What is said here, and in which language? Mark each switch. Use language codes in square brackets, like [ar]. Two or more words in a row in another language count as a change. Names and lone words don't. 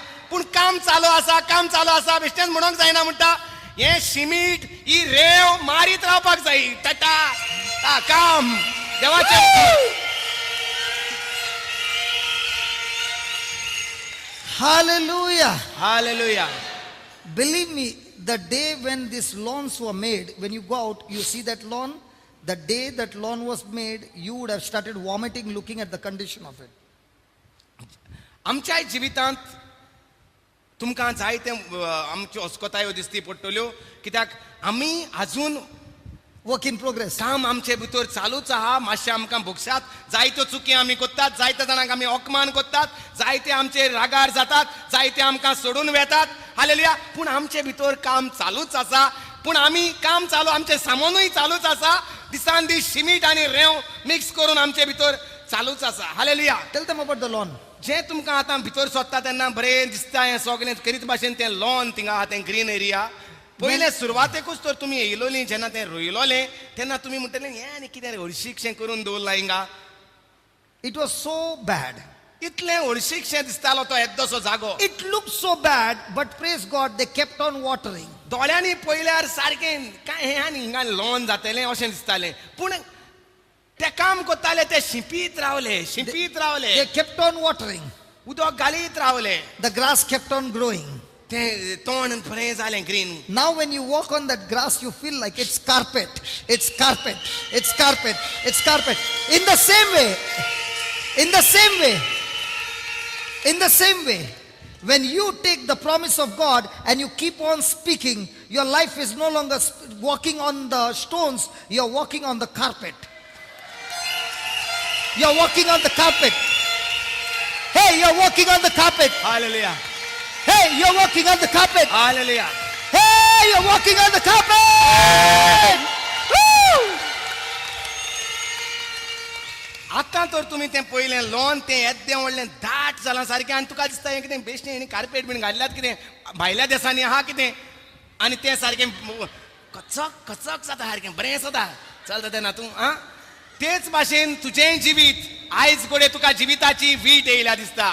[kok] पूण काम चालू आसा बेश्टेंच म्हणोंक जायना म्हणटा हे सिमीट ही रेव मारीत रावपाक जाय. टाटा काम देवाचें. [en] Hallelujah! [kok] हालेलुया. [en] Believe me, the day when these lawns were made, when you go out, you see that lawn. The day that lawn was made, you would have started vomiting looking at the condition of it. [kok] आमच्याय जिवितांत तुमकां जायते आमच्यो अस्कोतायो दिसती पडटल्यो कित्याक आमी आजून [en] Work in progress. [kok] काम आमचे भितर चालूच आहा. मातशें आमकां भोगशात जायत्यो चुकी आमी कोत्तात जायत्या जाणांक आमी अपमान कोत्तात जायते आमचे रागार जातात जायते आमकां सोडून वेतात. हालेलुया. पूण आमचे भितर काम चालूच आसा. पूण आमी काम चालू आमचें सामानूय चालूच आसा. दिसान दीस सिमीट आनी रेंव मिक्स करून आमचे भितर चालूच आसा. हालेलुया. [en] Tell them about the lawn. [kok] जें तुमकां आतां भितर सोदता तेन्ना बरें दिसता हें सगळें करीत भाशेन तें लॉन थिंगा आहा तें [en] green area. [kok] पयले सुरवातेकूच तर तुमी येयलोलीं जेन्ना तें रोयलोलें तेन्ना तुमी म्हणटलें हें आनी कितें हळशीकशें करून दवरलां हिंगा. [en] It was so bad. [kok] इतलें हळशीकशें दिसतालो तो येद्दोसो जागो. [en] It looked so bad, but praise God, they kept on watering. [kok] दोळ्यांनी पयल्यार सारकें काय हें आनी हिंगा लॉन जातलें अशें दिसतालें. पूण ते काम कोत्ताले ते शिंपीत रावले. [en] They kept on watering. [kok] उदक घालीत रावले. [en] The grass kept on growing. [kok] ते तोंड बरें जालें ग्रीन. [en] Now when you walk on that grass, you feel like it's carpet. It's carpet. It's carpet. It's carpet. In the same way, when you take the promise of God and you keep on speaking, your life is no longer walking on the stones, you're walking on the carpet. You're walking on the carpet. Hey, you're walking on the carpet. Hallelujah. Hey, you're walking on the carpet. Hallelujah. Hey, you're walking on the carpet. Woo! [kok] आतां तर तुमी तें पयलें लॉन तें येद्दें व्हडलें दाट जालां सारकें आनी तुका दिसता हें कितें बेश्टें हेणी कार्पेट बीन घातल्यात कितें भायल्या देशांनी आहा कितें आनी तें सारकें कचक जाता सारकें बरें जाता चलता तेन्ना तूं आं तेच भाशेन तुजेंय जिवीत आयज गोडे तुका जिविताची वीट येयल्या दिसता.